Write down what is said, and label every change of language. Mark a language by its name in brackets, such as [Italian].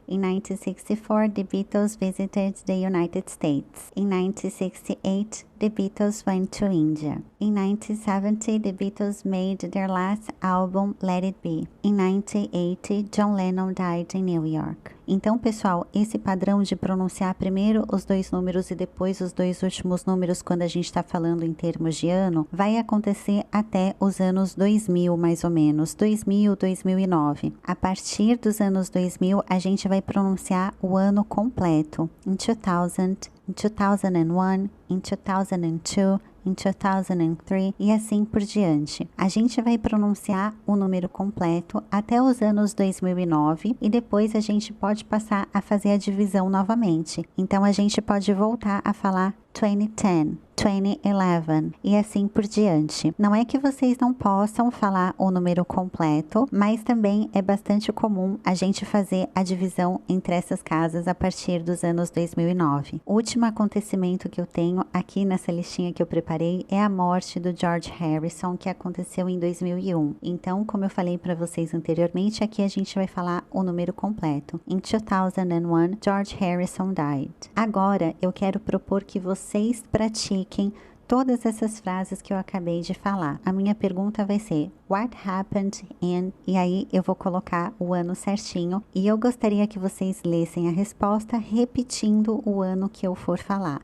[English] In 1964, the Beatles visited the United States. In 1968, the Beatles went to India. In 1970, the Beatles made their last album, Let It Be. In 1980, John Lennon died in New York. [Portuguese] Então, pessoal, esse padrão de pronunciar primeiro os dois números e depois os dois últimos números quando a gente está falando em termos de ano, vai acontecer até os anos 2000, mais ou menos, 2000, 2009. A partir dos anos 2000, a gente vai pronunciar o ano completo. [English] In 2000, in 2001, in 2002, in 2003 [Portuguese] e assim por diante. A gente vai pronunciar o número completo até os anos 2009 e depois a gente pode passar a fazer a divisão novamente. Então a gente pode voltar a falar 2010, 2011 e assim por diante. Não é que vocês não possam falar o número completo, mas também é bastante comum a gente fazer a divisão entre essas casas a partir dos anos 2009. O último acontecimento que eu tenho aqui nessa listinha que eu preparei é a morte do George Harrison, que aconteceu em 2001. Então, como eu falei para vocês anteriormente, aqui a gente vai falar o número completo. [English] In 2001, George Harrison died. [Portuguese] Agora, eu quero propor que vocês pratiquem todas essas frases que eu acabei de falar. A minha pergunta vai ser: [English] What happened in... [Portuguese] E aí eu vou colocar o ano certinho e eu gostaria que vocês lessem a resposta repetindo o ano que eu for falar.